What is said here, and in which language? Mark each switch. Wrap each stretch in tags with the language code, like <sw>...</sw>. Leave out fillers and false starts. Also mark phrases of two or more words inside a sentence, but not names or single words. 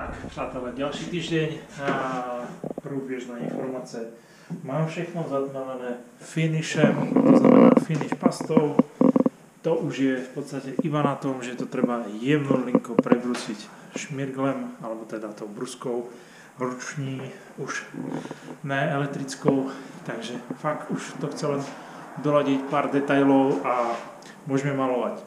<cs>Tak, přátelé,</cs> <sk>ďalší týždeň</sk> <cs>a průběžná informace. Mám všechno zatmelené finishem, to znamená finish pastou.</cs> <sk>To už je v podstate iba na tom, že to treba jemnou linkou prebrusiť šmirglem, alebo teda tou</sk> <cs>bruskou ruční, už ne elektrickou,</cs> <sk>takže fakt už to chce len doladiť pár detailov a môžeme malovať.</sk>